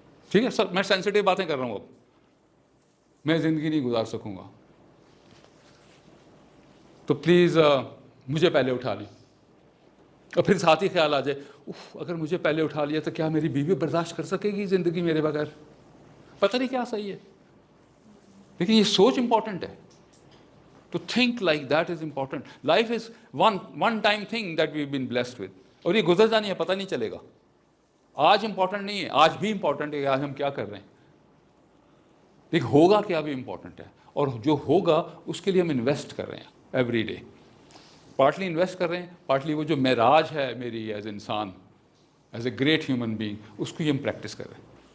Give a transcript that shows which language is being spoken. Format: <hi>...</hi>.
<hi>ठीक है सर, मैं सेंसिटिव बातें कर रहा हूँ, अब मैं ज़िंदगी नहीं गुजार सकूँगा, तो प्लीज़ मुझे पहले उठा ली। और फिर साथ ही ख्याल आ जाए उफ अगर मुझे पहले उठा लिया तो क्या मेरी बीवी बर्दाश्त कर सकेगी ज़िंदगी मेरे बगैर। पता नहीं क्या सही है, लेकिन ये सोच इंपॉर्टेंट है।</hi> <en>To think like that is important. Life is one time thing that we've been blessed with.</en> <hi>और ये गुजर जानी है, पता नहीं चलेगा। आज इंपॉर्टेंट नहीं है, आज भी इंपॉर्टेंट है कि आज हम क्या कर रहे हैं, लेकिन होगा क्या भी इंपॉर्टेंट है। और जो होगा उसके लिए हम इन्वेस्ट कर रहे हैं</hi> <en>Every day.</en> <hi>पार्टली इन्वेस्ट कर रहे हैं, पार्टली वो जो मेराज है मेरी एज इंसान,</hi> <en>as a great human being,</en> <hi>उसको ही हम प्रैक्टिस कर रहे हैं।</hi>